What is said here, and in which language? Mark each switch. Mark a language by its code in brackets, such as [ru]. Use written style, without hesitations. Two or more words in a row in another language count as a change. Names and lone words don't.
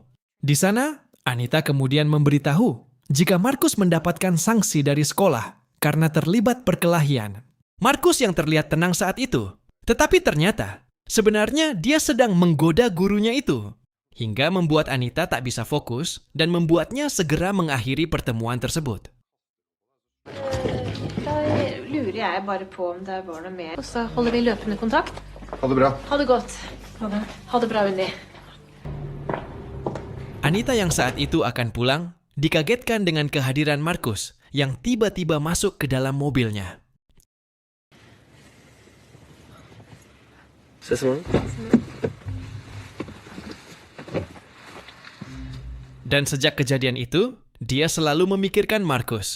[id] Di sana, Anita kemudian memberitahu jika Markus mendapatkan sanksi dari sekolah karena terlibat perkelahian. Markus yang terlihat tenang saat itu, tetapi ternyata sebenarnya dia sedang menggoda gurunya itu, hingga membuat Anita tak bisa fokus dan membuatnya segera mengakhiri pertemuan tersebut. [no] Da lurer jeg bare på om det var noe mer. Og så holder vi løpende kontakt. Ha det bra. Ha det godt. Ha det bra, Unni. [id] Anita yang saat itu akan pulang dikagetkan dengan kehadiran Markus yang tiba-tiba masuk ke dalam mobilnya. [no] Ses morgen. [id] Dan sejak kejadian itu, dia selalu memikirkan Markus.